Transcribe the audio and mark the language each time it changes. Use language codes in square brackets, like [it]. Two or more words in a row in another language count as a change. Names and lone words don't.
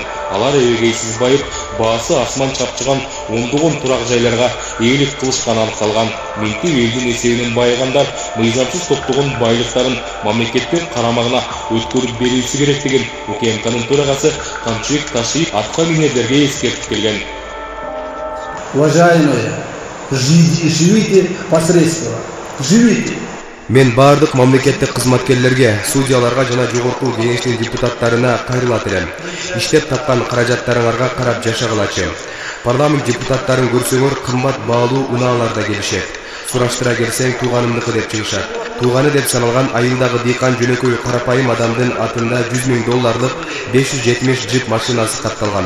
[ky] Алар эбегейсиз байып, баасы асман чапчыган ондогон турак жайларга ээлик кылышканы аныкталган. Минтип элдин эсебинен байыгандар мыйзамсыз топтогон байлыктарын мамлекеттин карамагына өткөрүп берүүсү керек деген УКМКнын төрагасы Камчыбек Ташиев атка минерлерге эскертип келген. [ru] Уважаемые, живите посредственно, живите. [ky] Мен бардык мамлекеттик кызматкерлерге, судьяларга жана жогорку кеңештин депутаттарына кайрылат элем. Иштеп тапкан каражаттарыңарга карап жашагылачы. Парламент депутаттарын көрсөңөр кымбат баалуу унааларда келишет. Сураштыра келсең тууганымдыкы деп чыгышат. Тууганы деп саналган айылдагы дыйкан жөнөкөй карапайым адамдын атында $100,000 570 джип машинасы катталган.